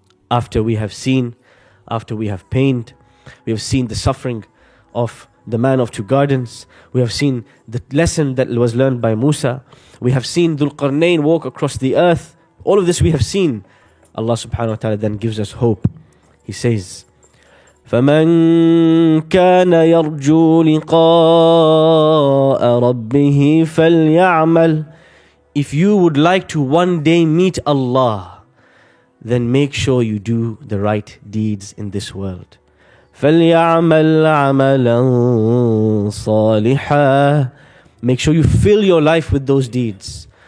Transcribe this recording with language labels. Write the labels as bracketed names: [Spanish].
[English] After we have seen, after we have pained, we have seen the suffering of the man of two gardens, we have seen the lesson that was learned by Musa, we have seen Dhul Qarnayn walk across the earth, all of this we have seen. Allah subhanahu wa ta'ala then gives us hope. He says, [Arabic] فَمَنْ كَانَ يَرْجُو لِقَاءَ رَبِّهِ فَلْيَعْمَلْ. [English] If you would like to one day meet Allah, then make sure you do the right deeds in this world. [Arabic] فَلْيَعْمَلْ عَمَلًا صَالِحًا. [English] Make sure you fill your life with those deeds.